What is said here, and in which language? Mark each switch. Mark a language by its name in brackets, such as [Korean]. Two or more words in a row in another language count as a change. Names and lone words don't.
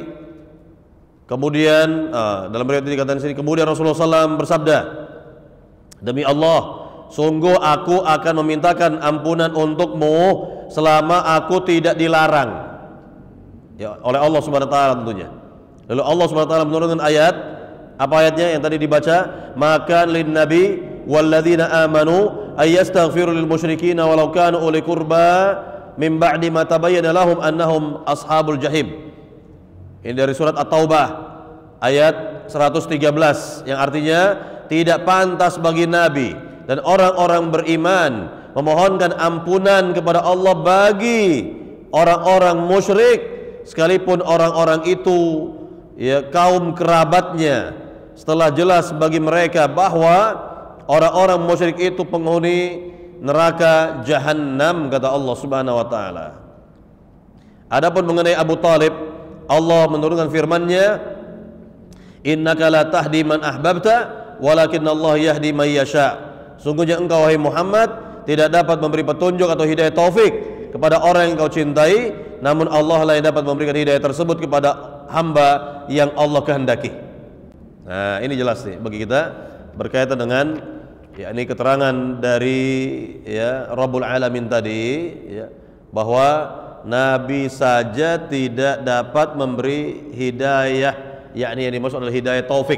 [Indonesian] Kemudian dalam riwayat ini dikatakan sini, kemudian Rasulullah SAW bersabda, demi Allah, sungguh aku akan memintakan ampunan untukmu selama aku tidak dilarang ya oleh Allah [Arabic] سبحانه وتعالى [Indonesian] tentunya. Lalu Allah [Arabic] سبحانه وتعالى [Indonesian] menurunkan ayat, apa ayatnya yang tadi dibaca? [Arabic] ما كان للنبي والذين آمنوا أن يستغفروا للمشركين ولو كانوا أولي قربى من بعد ما تبين لهم أنهم أصحاب الجحيم. [Indonesian] Ini dari surat At-Taubah ayat 113, yang artinya tidak pantas bagi Nabi dan orang-orang beriman memohonkan ampunan kepada Allah bagi orang-orang musyrik, sekalipun orang-orang itu ya kaum kerabatnya, setelah jelas bagi mereka bahwa orang-orang musyrik itu penghuni neraka jahanam, kata Allah [Arabic] سبحانه وتعالى. [Indonesian] Adapun mengenai Abu Talib, Allah menurunkan firman-Nya, [Arabic] إنك لا تهدي من أحببت ولكن الله يهدي من يشاء. [Indonesian] Sungguhnya engkau wahai Muhammad tidak dapat memberi petunjuk atau hidayah taufik kepada orang yang engkau cintai, namun Allah lah yang dapat memberikan hidayah tersebut kepada hamba yang Allah kehendaki. Nah, ini jelas nih bagi kita berkaitan dengan ya ini keterangan dari [Arabic] يا رب العالمين [Indonesian] tadi ya, bahwa Nabi saja tidak dapat memberi hidayah, yakni yang dimaksud adalah hidayah taufik.